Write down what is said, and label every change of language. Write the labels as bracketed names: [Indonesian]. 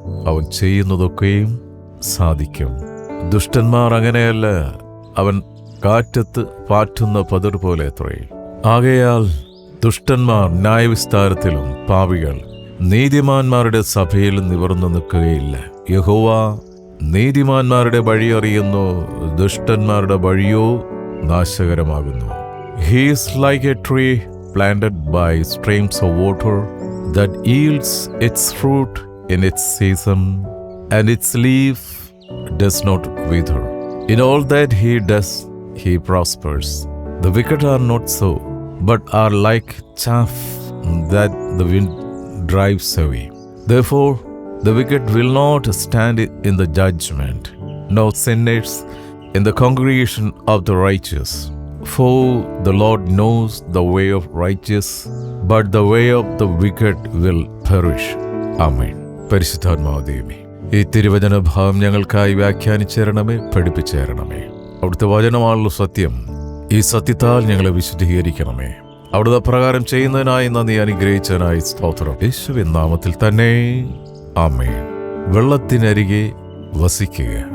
[Malayalam] അവൻ ചെയ്യുന്നതൊക്കെയും സാധിക്കും. ദുഷ്ടന്മാർ അങ്ങനെയല്ല, അവൻ കാറ്റത്ത് പാറ്റുന്ന പതിർ പോലെ അത്രേ. ആകയാൽ ദുഷ്ടന്മാർ ന്യായവിസ്താരത്തിലും പാപികൾ നീതിമാന്മാരുടെ സഭയിൽ നിവർന്നു നിൽക്കുകയില്ല. യഹോവ നീതിമാന്മാരുടെ വഴി അറിയുന്നു, ദുഷ്ടന്മാരുടെ വഴിയോ നാശകരമാകുന്നു. [English] He is like a tree planted by streams of water that yields its fruit in its season, and its leaf does not wither. In all that he does, he prospers. The wicked are not so, but are like chaff that the wind drives away. Therefore, the wicked will not stand in the judgment, nor sinners in the congregation of the righteous. For the Lord knows the way of righteous, but the way of the wicked will perish. Amen. [Malayalam] പരിശുദ്ധാത്മാവേ, ഈ തിരുവചന ഭാഗം ഞങ്ങൾക്കായി വ്യാഖ്യാനിച്ചേരണമേ, പഠിപ്പിച്ചേരണമേ. അവിടുത്തെ വചനമാണല്ലോ സത്യം. ഈ സത്യത്താൽ ഞങ്ങളെ വിശുദ്ധീകരിക്കണമേ. അവിടുത്തെ പ്രകാരം ചെയ്യുന്നതിനായി നന്ദി, അനുഗ്രഹിച്ചതിനായി സ്തോത്രം. യേശുവിൻ നാമത്തിൽ തന്നെ ആമേൻ. വെള്ളത്തിനരികെ വസിക്കുക.